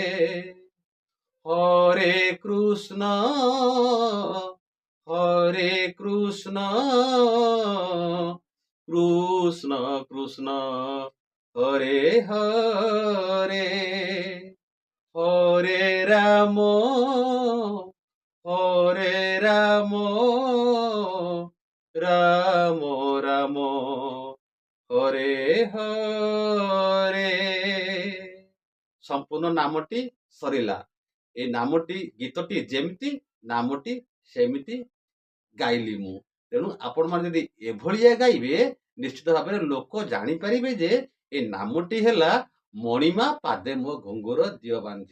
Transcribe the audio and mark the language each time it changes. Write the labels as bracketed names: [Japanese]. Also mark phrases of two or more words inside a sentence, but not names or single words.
[Sanskrit] হরে কৃষ্ণ কৃষ্ণ কৃষ্ণ হরে হরে, হরে রাম রাম রাম হরে হরে। [Odia] ସମ୍ପୂର୍ଣ୍ଣ ନାମଟି ସରିଲା। এই ନାମଟି ଗୀତଟି ଯେମିତି ନାମଟି ସେମିତି ଗାଇଲି ମୁଁ। ତେଣୁ ଆପଣମାନେ ଯଦି ଏଭଳିଆ ଗାଇବେ ନିଶ୍ଚିତ ଭାବରେ ଲୋକ ଜାଣିପାରିବେ ଯେ ଏ ନାମଟି ହେଲା ମଣିମା ପାଦେ ମୋ ଘୁଙ୍ଗୁର ଦିଅ ବାନ୍ଧି।